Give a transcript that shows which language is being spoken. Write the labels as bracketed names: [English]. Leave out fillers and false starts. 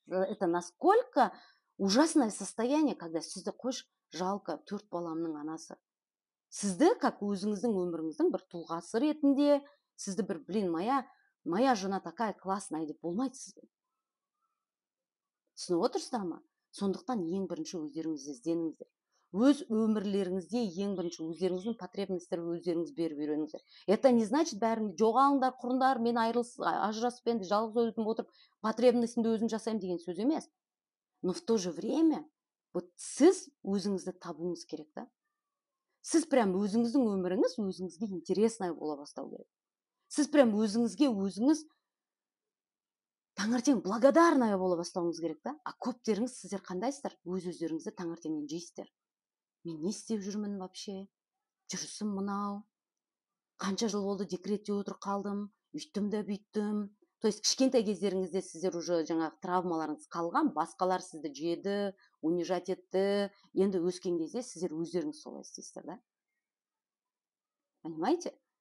[Russian] Это насколько ужасное состояние, когда [Kazakh] сізді қойшы [Russian] жалко, [Kazakh] 4 баламның анасы. Сізді, [Russian] как [Kazakh] өзіңіздің өміріңіздің бір тұлғасы ретінде, сізді бір, [Russian] блин, моя жена такая классная [Kazakh] деп болмайды сізді. Түсініп отырсыздар ма? Сондықтан ең бірінші өздеріңізді ізденіңіздер. Өз өмірлеріңізде ең бірінші өздеріңіздің потребностьтерді өздеріңіз беріп үйреніңіздер. [Russian] Это не значит [Kazakh] бәрін жоғалыңдар, құрыңдар, мен ажырасып енді жалғыз өзім отырып потребностьімді өзім жасаймын деген сөз емес. [Russian] Но в то же время вот [Kazakh] сіз өзіңізді табуыңыз керек та. Сіз [Russian] прям [Kazakh] өзіңіздің өміріңіз өзіңізге [Russian] интересный [Kazakh] бола бастау керек. Сіз [Russian] прям [Kazakh] өзіңіз таңертең [Russian] благодарная [Kazakh] бола бастауыңыз керек та. А көптеріңіз сіздер қандайсыздар? Өздеріңізді таңертеңнен жейсіздер. Мен не істеп жүрмін [Russian] вообще? [Kazakh] Жүрісім мынау. Қанша жыл болды декретте отырып қалдым, үйттім де бүйттім. [Russian] То есть [Kazakh] кішкентай кездеріңізде сіздер [Russian] уже [Kazakh] жаңағы травмаларыңыз қалған, басқалар сізді жеді, [Russian] унижать [Kazakh] етті. Енді өскен кезде сіздер өздеріңіз солай істейсіздер да. [Russian] Понимаете?